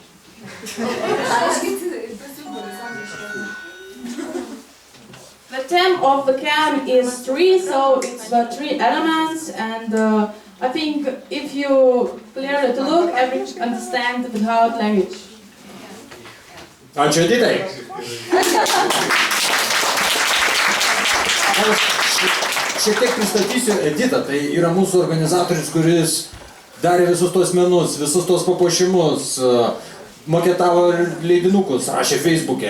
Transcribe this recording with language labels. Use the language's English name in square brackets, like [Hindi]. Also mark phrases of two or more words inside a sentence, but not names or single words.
[English] The theme of the camp is three, so it's the three elements, and I think if you clearly to look, everyone understand without language. [Lithuanian] Ačiū, Editai. Šiek tiek pristatysiu Editą, tai yra mūsų organizatorius, kuris darė visus tos menus, visus tos papuošimus, maketavo leidinukus, rašė Facebook'e.